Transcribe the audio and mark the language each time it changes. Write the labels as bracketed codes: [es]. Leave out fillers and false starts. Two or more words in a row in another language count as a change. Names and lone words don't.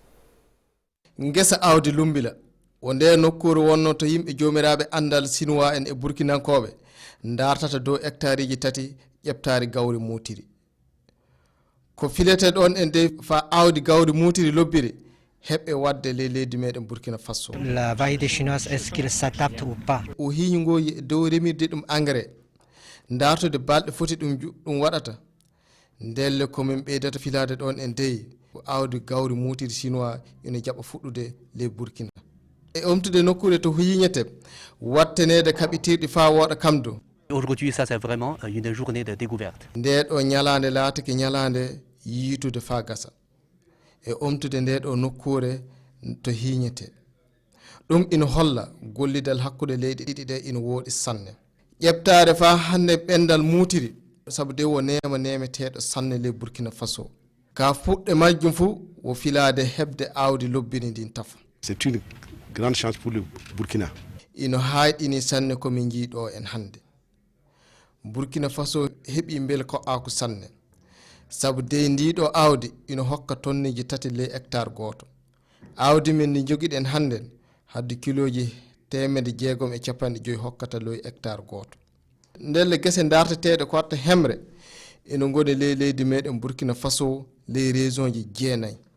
[ff] ngesa awdi Lumbila wonde nokkuru wonno to yimbe jomirabe andal Sinwa en e Burkinankobe ndartata do hectare ji tati ƴeftari gawri mutiri ko filete don en de fa awdi gawri mutiri lobbiri hebbe wadde le leydi meden Burkina Faso. [fr] La variété chinoise, est-ce qu'il s'adapte ou pas? [ff] O hiñgoyi dow remirde dum engrais ndartude balde foti dum wadata ndelle ko min ɓeydata filade ɗon en deyi awdi gawri mutiri chinois ina jaɓa fuɗɗude les Burkina e omtude nokkure to hiñete wattenede kaɓitirɗi fa woɗa kamdo. [fr] Aujourd'hui ça c'est vraiment une journée de découverte. [ff] Nde ɗo ñalande laatake ñalande yiitude fa gasa e omtude nde ɗo nokkure to hiñete ɗum ina holla gollidal hakkude leydi ɗiɗi ɗe ina woɗi sanne ƴeɓtare fa hande ɓendal mutiri sabu de wo nemeteɗo sanne le Burkina Faso ka fuɗɗe majjum fu wo filade hebde awdi lobbini ndin tafa. [fr] C'est une grande chance pour le Burkina. [ff] Ino hayɗini sanne komin jiiɗo en hande Burkina Faso heɓi bel ko aku sanne sabu de ndiɗo awdi ino hokka tonniji tati le hectare goto awdi men ni jogiɗen hande hadde kiloji 650 hokkata loy hectare goto ndelle gese darteteɗe ko watta hemre ino goni leydi meɗen Burkina Faso [fr] les régions [ff] ji 9